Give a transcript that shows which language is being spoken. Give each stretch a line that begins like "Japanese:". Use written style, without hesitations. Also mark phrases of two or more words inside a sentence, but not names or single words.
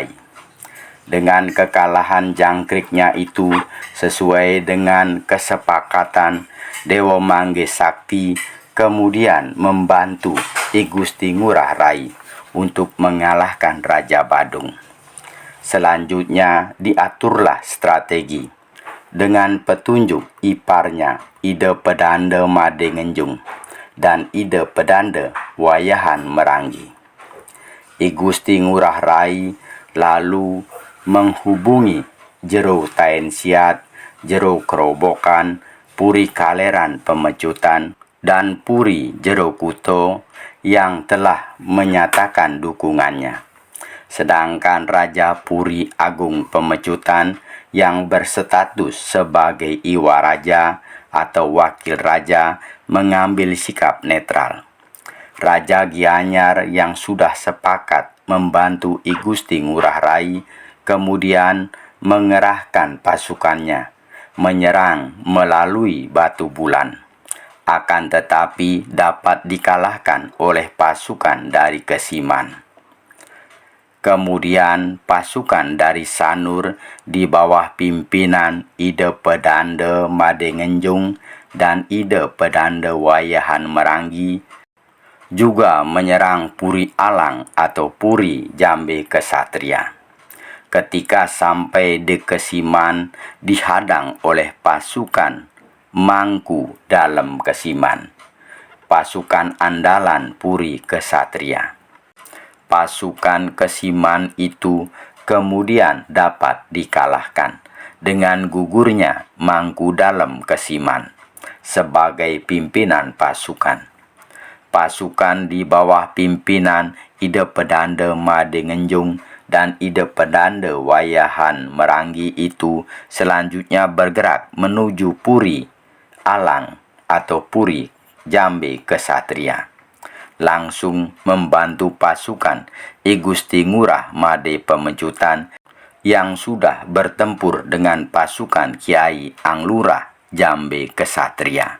Indonesian: Dengan kekalahan jangkriknya itu sesuai dengan kesepakatan, Dewa Mangge Sakti kemudian membantu I Gusti Ngurah Rai untuk mengalahkan Raja Badung. Selanjutnya diaturlah strategi dengan petunjuk iparnya Ide Pedanda Made Ngenjung dan Ide Pedanda Wayahan Meranggi. I Gusti Ngurah Rai lalu menghubungi Jero Taen Siat, Jero Kerobokan, Puri Kaleran Pemecutan, dan Puri Jero Kuto yang telah menyatakan dukungannya. Sedangkan Raja Puri Agung Pemecutan yang berstatus sebagai Iwa Raja atau Wakil Raja mengambil sikap netral. Raja Gianyar yang sudah sepakat membantu I Gusti Ngurah Rai kemudian mengerahkan pasukannya menyerang melalui Batu Bulan. Akan tetapi dapat dikalahkan oleh pasukan dari Kesiman. Kemudian pasukan dari Sanur di bawah pimpinan Ide Pedanda Made Ngenjung dan Ide Pedanda Wayahan Meranggi juga menyerang Puri Alang atau Puri Jambe Kesatria. Ketika sampai di Kesiman dihadang oleh pasukan Mangku dalam Kesiman, pasukan andalan Puri Kesatria. Pasukan Kesiman itu kemudian dapat dikalahkan dengan gugurnya Mangku dalam Kesiman sebagai pimpinan pasukan. Pasukan di bawah pimpinan Ide Pedanda Made Ngenjung dan Ide Pedanda Wayahan Meranggi itu selanjutnya bergerak menuju Puri Alang atau Puri Jambe Kesatria, langsung membantu pasukan I Gusti Ngurah Made Pemecutan yang sudah bertempur dengan pasukan Kiai Anglurah Jambe Kesatria.